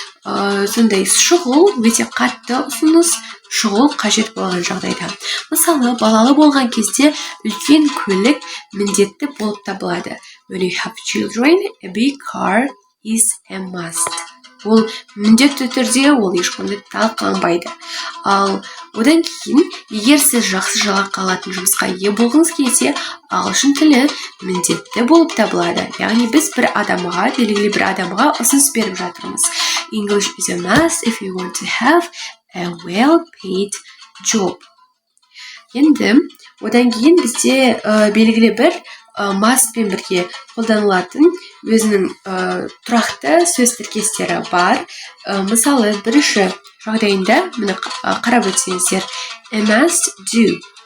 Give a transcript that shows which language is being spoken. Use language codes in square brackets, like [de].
[kk] сондай шұғыл өте қатты ұсыныс шұғыл қажет болған жағдайда. Мысалы, балалы болған кезде үлкен көлік міндетті болып табылады. [en] When you have children, a big car is a must. [kk] Ол міндетті түрде ол ешқандай талқыланбайды. Ал одан кейін, егер сіз жақсы жалақы алатын жұмысқа ие болғыңыз келсе, ағылшын тілі міндетті болып табылады. Яғни біз белгілі бір адамға ұсыныс беріп жатырмыз. [en] English is a must if you want to have a well-paid job. [kk] Енді одан кейін бізде белгілі бір must-пен бірге қолданылатын өзінің тұрақты сөз тіркестері бар. Мысалы, бірінші жағдайында мұны қарап өтсеңіздер, [en] a must do.